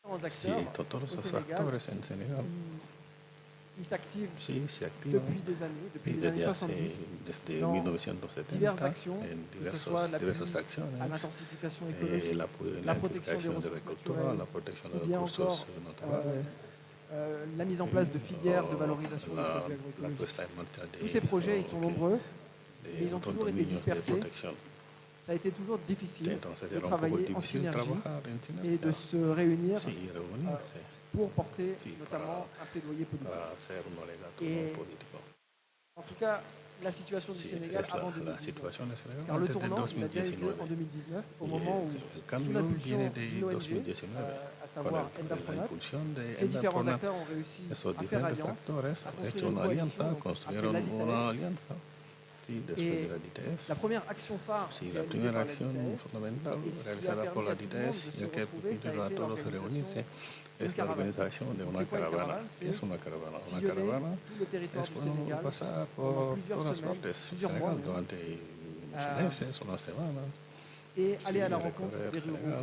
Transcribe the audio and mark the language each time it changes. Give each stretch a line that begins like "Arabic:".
Spanish: Sí, todos los actores en Senegal sí, se activan desde 1970 en diversas acciones, la planificación de la agricultura, la protección de los recursos naturales,
French: la mise en place de filières de valorisation des produits agroécologiques. Tous ces projets, ils sont nombreux, mais ils ont toujours été dispersés. Ça a été toujours difficile de travailler en synergie et de se réunir pour porter notamment un plaidoyer politique. Et en tout cas, la situation du Sénégal avant 2019. Car le tournant, il a bien eu lieu en 2019, au moment où, sous l'impulsion de l'ONG, à savoir Endapronac, ces différents acteurs ont réussi à faire alliance, à construire une coalition et la première action phare réalisée par la DITES,
Spanish: réalisada por la DITES, y que permitió a todos reunirse, es la organización de una caravana. ¿Qué es una caravana? Una caravana es pasar por todas partes del Senegal durante unos meses, unas semanas.
French: Et aller à la rencontre des ruraux.